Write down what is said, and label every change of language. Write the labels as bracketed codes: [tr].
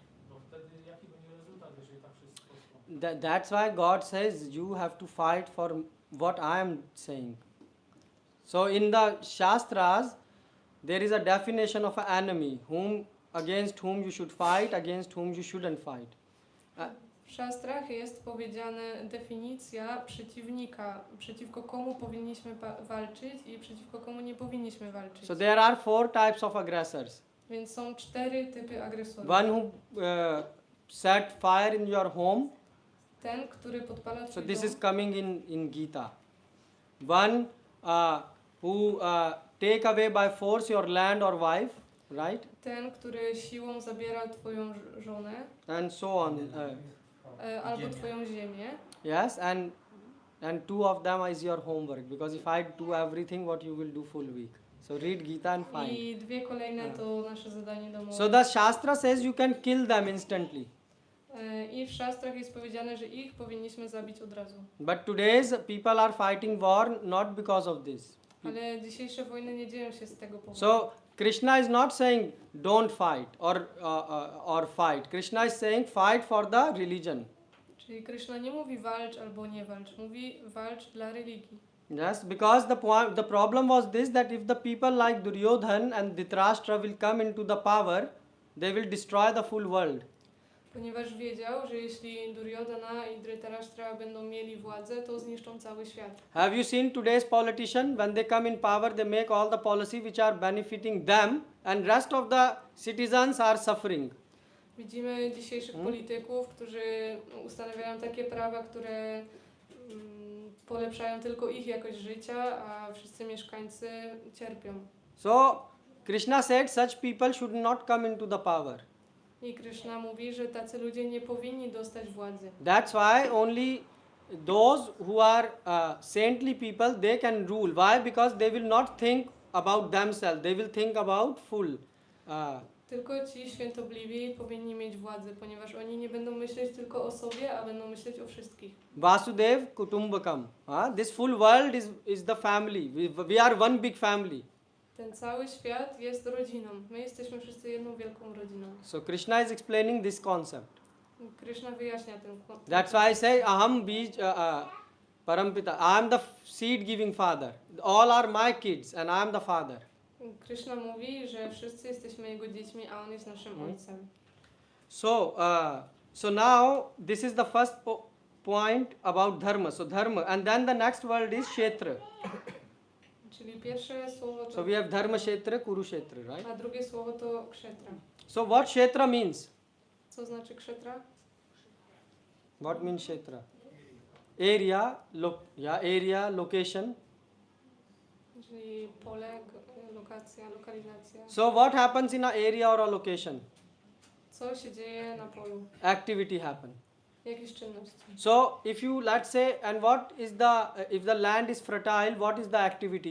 [pl] No wtedy jaki będzie rezultat, jeżeli tak wszystko postąpi? [en] that's why God says you have to fight for what I am saying. So in the Shastras, there is a definition of an enemy, against whom you should fight, against whom you shouldn't fight. [pl] W Szastrach jest powiedziana definicja przeciwnika, przeciwko komu powinniśmy walczyć i przeciwko komu nie powinniśmy walczyć. [en] So there are 4 types of aggressors. [pl] Więc są 4 typy agresorów. [en] One who set fire in your home. [pl] Ten, który podpala [en] So [pl] twój [en] this [pl] dom. [en] is coming in Gita. One who take away by force your land or wife, right? [pl] Ten, który siłą zabiera twoją żonę [en] And so on. [pl] albo twoją ziemię. [en] Yes, and 2 of them is your homework, because if I do everything, what you will do full week. So read Gita and find. [pl] I 2 kolejne to nasze zadanie domowe. [en] So the Shastra says you can kill them instantly. [pl] I w Szastrach jest powiedziane, że ich powinniśmy zabić od razu. [en] But today's people are fighting war not because of this. [pl] Ale dzisiejsze wojny nie dzieją się z tego powodu. [en] So Krishna is not saying don't fight or fight. Krishna is saying fight for the religion. [pl] Czyli Krishna nie mówi walcz albo nie walcz, mówi walcz dla religii. [en] Yes, because the problem was this, that if the people like Duryodhan and Dhritarashtra will come into the power, they will destroy the full world. [pl] Ponieważ wiedział, że jeśli Duryodhana i Dhritarashtra będą mieli władzę, to zniszczą cały świat. [en] Have you seen today's politician? When they come in power, they make all the policy which are benefiting them, and rest of the citizens are suffering. [pl] Widzimy dzisiejszych polityków, którzy ustanawiają takie prawa, które polepszają tylko ich jakość życia, a wszyscy mieszkańcy cierpią. [en] So Krishna said such people should not come into the power. [pl] I Krishna mówi, że tacy ludzie nie powinni dostać władzy. [en] That's why only those who are saintly people, they can rule. Why? Because they will not think about themselves. They will think about full. [pl] Tylko ci świętobliwi powinni mieć władzę, ponieważ oni nie będą myśleć tylko o sobie, a będą myśleć o wszystkich. [sa] Vasudev Kutumbakam. [en] This full world is the family. We are one big family. [pl] Ten cały świat jest rodziną. My jesteśmy wszyscy jedną wielką rodziną. [en] So Krishna is explaining this concept. [pl] Krishna wyjaśnia ten koncept. [en] That's why I say [sa] Aham Bij Parampita. [en] I am the seed giving father. All are my kids and I am the father. [pl] Krishna mówi, że wszyscy jesteśmy jego dziećmi, a on jest naszym ojcem. [en] So So now this is the first point about dharma. So dharma, and then the next word is kshetra. [pl] Czyli pierwsze słowo to... [en] So we have dharma kshetra, kurukshetra, right? [pl] A drugie słowo to kshetra. [en] So what kshetra means? [pl] Co znaczy kshetra? [en] What means kshetra? Area, area, location. [pl] Czyli pole, lokacja, lokalizacja. [en] So what happens in an area or a location? [pl] Co się dzieje na polu? [en] Activity happen. [pl] Jakieś czynności. [en] So if you, let's say, and what is the, if the land is fertile, what is the activity?